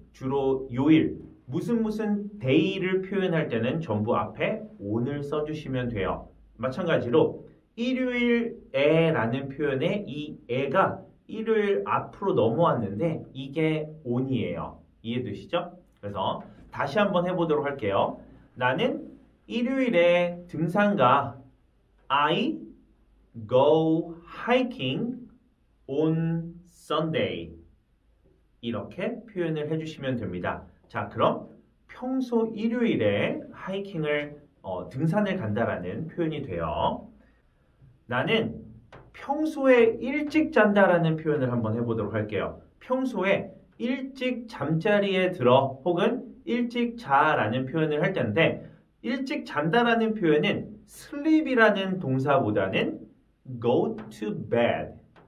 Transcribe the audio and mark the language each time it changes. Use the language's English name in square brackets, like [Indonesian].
[Korean] 주로 요일, 무슨 day를 표현할 때는 전부 앞에 on을 써주시면 돼요. 마찬가지로 일요일에 라는 표현에 이 에가 일요일 앞으로 넘어왔는데 이게 on이에요. 이해되시죠? 그래서 다시 한번 해보도록 할게요. 나는 일요일에 등산가 [English] I go hiking on Sunday. [Korean] 이렇게 표현을 해주시면 됩니다. 자, 그럼 평소 일요일에 하이킹을 등산을 간다라는 표현이 돼요. 나는 평소에 일찍 잔다라는 표현을 한번 해보도록 할게요. 평소에 일찍 잠자리에 들어 혹은 일찍 자라는 표현을 할 텐데 일찍 잔다라는 표현은 sleep이라는 동사보다는 go to bed.